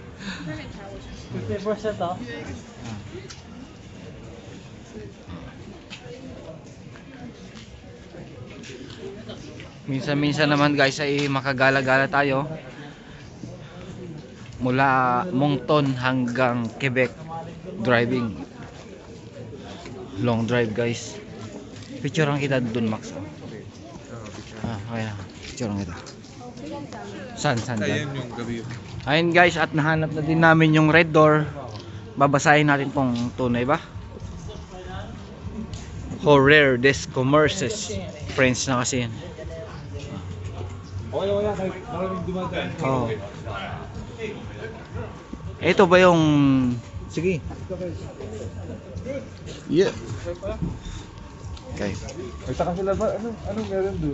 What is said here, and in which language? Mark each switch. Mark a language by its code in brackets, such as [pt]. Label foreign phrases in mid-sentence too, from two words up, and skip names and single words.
[tl] 50% oh. Minsan-minsan naman guys ay makagala-gala tayo. Mula Moncton hanggang Quebec driving. [en] Long drive guys. [tl] Picturean kita dun Max. Okay na. Picturean kita. Saan Ayan dyan? yung gabi. Ayun guys, at nahanap na din namin yung Red Door. Babasahin natin tong tunay ba? [fr] Horror des commerces. [tl] French na kasi yan. Wala. Maraming dumadaan. Oh. Ito ba yung... Sige. Yeah. Okay. Nagtaka sila ba? Anong meron doon?